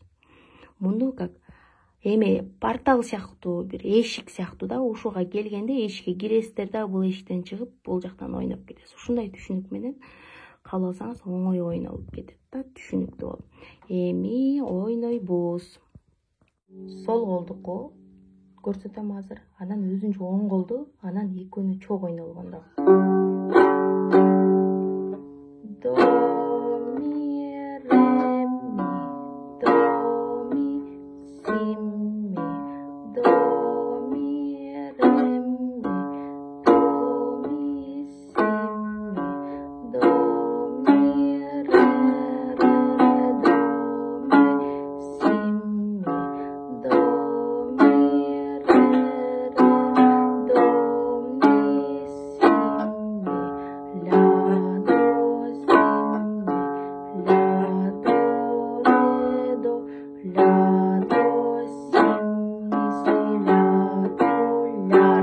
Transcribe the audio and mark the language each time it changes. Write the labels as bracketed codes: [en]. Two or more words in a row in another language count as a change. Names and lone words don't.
[ky] Муну как эме портал сыяктуу, бир эшик сыяктуу да, ушуга келгенде эшикке киресиздер да, бул эшиктен чыгып бул жактан ойноп кетесиз. Ушундай түшүнүк менен кабыл алсаңыз оңой ойнолуп кетет да, түшүнүктүү болот. Эми ойнойбуз. Сол колдуку көрсөтөм азыр, анан өзүнчө оң колду, анан экөөнү чогуу ойнолгондо. До, ми, ре, ми, до, ми, си, ми, до, ми, ре, ми, до, ми, си, ми, до, ми, ре, ре, до, ми, си, ми, до, ми, ре, ре, до, ми, си, ми, ля, до, си, ми, ля, до, ре, до, ля, до, си, ми, си, ля, до, ля.